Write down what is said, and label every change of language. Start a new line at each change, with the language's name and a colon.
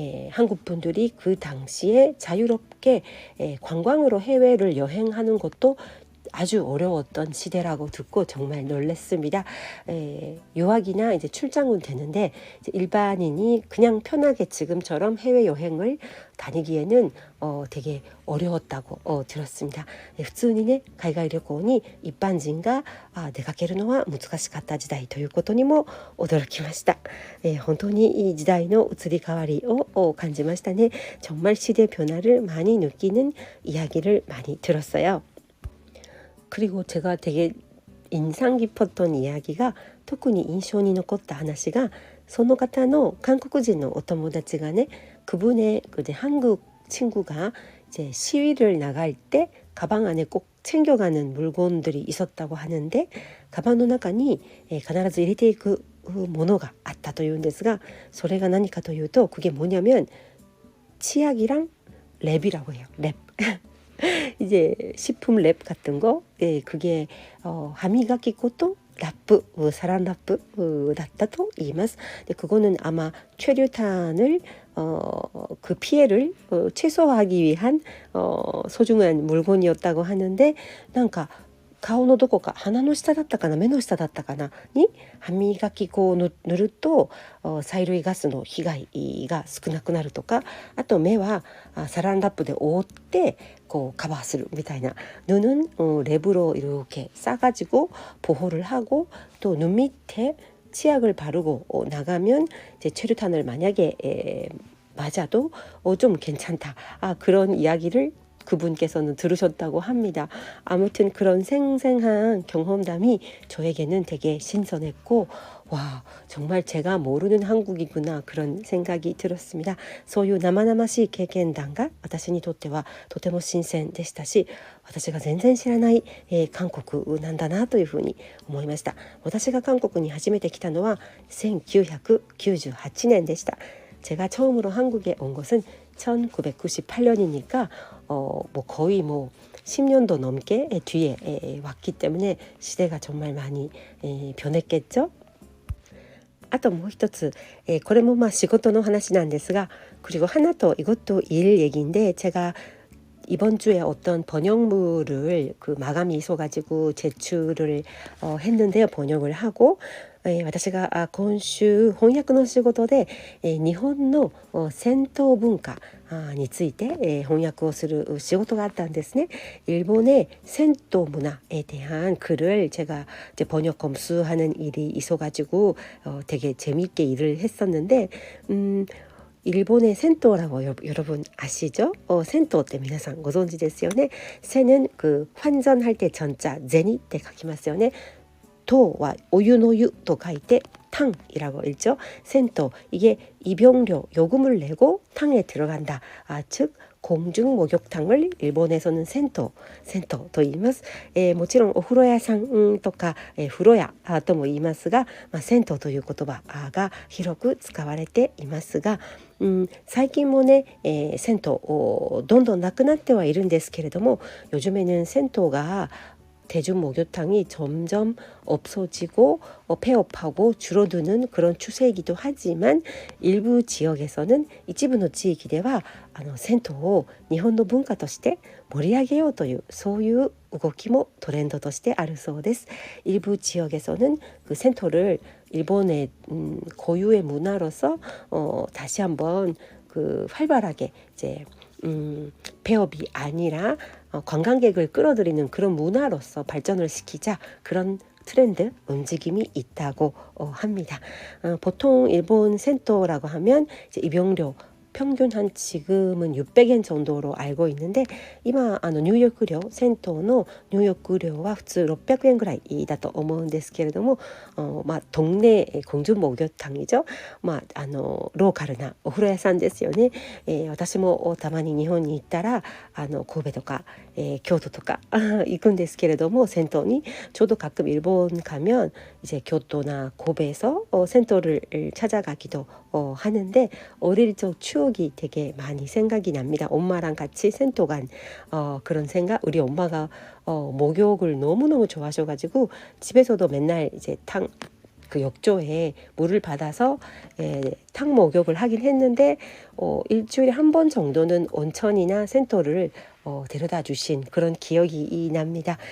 Korean: 한국 분들이 그 당시에 자유롭게 관광으로 해외를 여행하는 것도 아주 어려웠던 시대라고 듣고 정말 놀랐습니다. 유학이나 이제 출장은 되는데, 이제 일반인이 그냥 편하게 지금처럼 해외 여행을 다니기에는 되게 어려웠다고 들었습니다.
Japanese: 普通にね、海外旅行に一般人が出かけるのは難しかった時代ということにも驚きました。本当にいい時代の移り変わりを感じましたね.
Korean: 정말 시대 변화를 많이 느끼는 이야기를 많이 들었어요. 그리고 제가 되게 인상 깊었던 이야기가,
Japanese: 特に印象に残った話が、その方の韓国人のお友達がね,
Korean: 그분의 이제 한국 친구가 이제 시위를 나갈 때 가방 안에 꼭 챙겨가는 물건들이 있었다고 하는데, 가방
Japanese: の中に必ず入れていくものがあったというんですが、それが何かというと,
Korean: 그게 뭐냐면 치약이랑 랩이라고 해요. 랩. 이제 식품 랩 같은 거, 그게 하미가키코토
Japanese: ラップ、サランラップだったと言います。で,
Korean: 그거는 아마 최루탄을 그 피해를 최소화하기 위한 소중한 물건이었다고 하는데,
Japanese: なんか顔のどこか、鼻の下だったかな、目の下だったかなに歯磨き粉を塗ると催涙ガスの被害が少なくなるとか、あと目はサランラップで覆ってこう커버するみたいな.
Korean: 눈은 랩으로 이렇게 싸가지고 보호를 하고, 또 눈 밑에 치약을 바르고 나가면 이제 최루탄을 만약에 맞아도 좀 괜찮다. 그런 이야기를 그분께서는 들으셨다고 합니다. 아무튼 그런 생생한 경험담이 저에게는 되게 신선했고, 와, 정말 제가 모르는 한국이구나, 그런 생각이 들었습니다.
Japanese: そういう生々しい経験談が私にとってはとても新鮮でしたし、私が全然知らない、韓国なんだなというふうに思いました。私が韓国に初めて来たのは1998年でした。
Korean: 제가 처음으로 한국에 온 것은 1998년이니까 뭐 거의 뭐 10년도 넘게 뒤에 왔기 때문에 시대가 정말 많이 변했겠죠.
Japanese: あともう一つ、これもまあ仕事の話なんですが,
Korean: 그리고 하나 더, 이것도 일 얘기인데, 제가 이번 주에 어떤 번역물을 그 마감이 있어가지고 제출을 했는데요. 번역을 하고,
Japanese: 私が今週翻訳の仕事で日本の銭湯文化について翻訳をする仕事があったんですね.
Korean: 일본의銭湯문화에 대한 글을 제가 이제 번역 검수하는 일이 있어가지고 되게 재미있게 일을 했었는데, 일본의 센토라고 여러분 아시죠?
Japanese: 센토って皆さんご存知ですよね.
Korean: 세는 그 환전할 때 전자 제니 때
Japanese: 書きますよね.
Korean: 도와 오유노유 또
Japanese: 書いて
Korean: 탕이라고 읽죠. 센토, 이게 입용료, 요금을 내고 탕에 들어간다. 즉 공중 목욕탕을 일본에서는 센토
Japanese: と言います。もちろんお風呂屋さんとか風呂屋とも言いますが、銭湯という言葉が広く使われていますが、最近もね、銭湯どんどんなくなってはいるんですけれども,
Korean: 요즘에는銭湯が대중 목욕탕이 점점 없어지고 폐업하고 줄어드는 그런 추세이기도 하지만, 일부 지역에서는 이치부의 지역에
Japanese: では 銭湯を日本の文化として盛り上げようという、そういう動きもトレンドとしてあるそうです。
Korean: 일부 지역에서는 그銭湯를 일본의 고유의 문화로서 다시 한번 그 활발하게 이제 폐업이 아니라 관광객을 끌어들이는 그런 문화로서 발전을 시키자, 그런 트렌드 움직임이 있다고 합니다. 보통 일본銭湯라고 하면 이제 입용료 평균 한 지금은 600엔 정도로 알고 있는데,
Japanese: 今入浴料、銭湯の入浴料は普通600円ぐらいだと思うんですけれども、
Korean: 동네 공중 목욕탕이죠.
Japanese: ローカルなお風呂屋さんですよね。私もたまに日本に行ったら神戸とか京都とか行くんですけれども,銭湯に
Korean: 저도 가끔 일본 가면 이제 교토나 고베에서銭湯를 찾아가기도 하는데, 어릴 적 추억이 되게 많이 생각이 납니다. 엄마랑 같이銭湯간 그런 생각. 우리 엄마가 목욕을 너무너무 좋아하셔가지고 집에서도 맨날 이제 그 욕조에 물을 받아서 탕 목욕을 하긴 했는데, 일주일에 한 번 정도는 온천이나銭湯를 데려다 주신 그런 기억이 납니다.